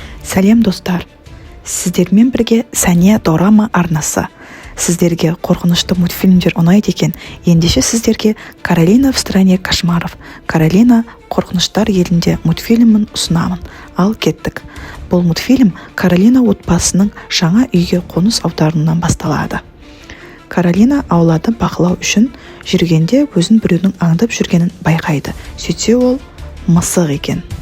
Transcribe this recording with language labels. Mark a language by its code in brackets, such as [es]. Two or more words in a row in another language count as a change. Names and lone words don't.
[kk] Сәлем достар, сіздермен бірге Сәния Дорама арнасы. Сіздерге қорқынышты мультфильмдер ұнайды екен, ендеше сіздерге Каролина в стране кошмаров, Каролина қорқыныштар елінде мультфильмін ұсынамын. Ал кеттік. Бұл мультфильм Каролина отбасының жаңа үйге қоныс аударуынан басталады. Каролина аулады бақылау үшін жүргенде өзін біреудің аңдып жүргенін байқайды. Сөйтсе ол мысық екен.